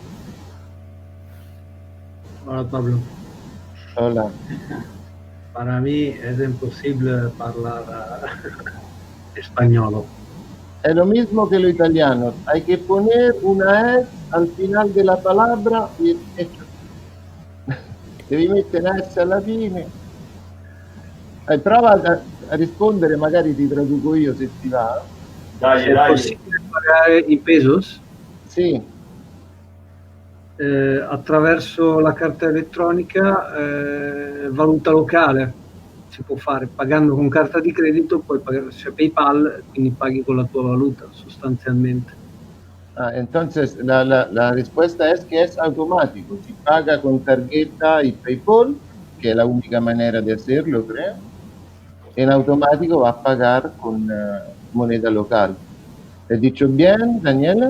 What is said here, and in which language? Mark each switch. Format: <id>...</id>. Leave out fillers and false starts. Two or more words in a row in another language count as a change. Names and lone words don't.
<es>Hola Pablo, Hola. para mí es imposible hablar español. Es lo mismo que lo italiano. Hay que poner una S al final de la palabra y</es> <it>devi mettere una S alla fine. Prova a rispondere, magari ti traduco io se ti va. Dai,</it> <es>¿Es</es> <it>dai.</it> <es>posible pagar en pesos?</es> <it>Sì, Attraverso la carta elettronica, valuta locale si può fare pagando con carta di credito, puoi pagare, c'è PayPal, quindi paghi con la tua valuta sostanzialmente.</it> <es>entonces la respuesta es que es automático. Si paga con tarjeta y PayPal, que es la única manera de hacerlo, creo, en automático va a pagar con moneda local. ¿He dicho bien, Daniela?</es>